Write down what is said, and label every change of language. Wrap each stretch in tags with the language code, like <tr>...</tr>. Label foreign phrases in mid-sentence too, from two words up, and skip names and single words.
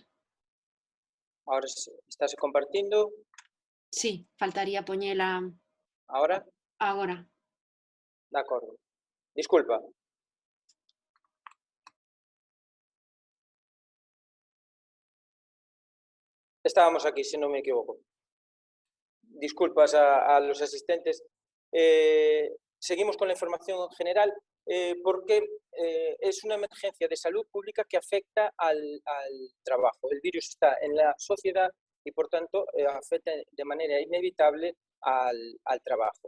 <es>Ahora estás compartindo.</es> <gl>Sí, faltaría poñela.</gl> <es>Ahora?</es> <gl>Agora. De acordo.</gl> <es>Disculpa. Estábamos aquí, si no me equivoco. Disculpas a los asistentes. Seguimos con la información general porque es una emergencia de salud pública que afecta al trabajo. El virus está en la sociedad y, por tanto, afecta de manera inevitable al trabajo.</es>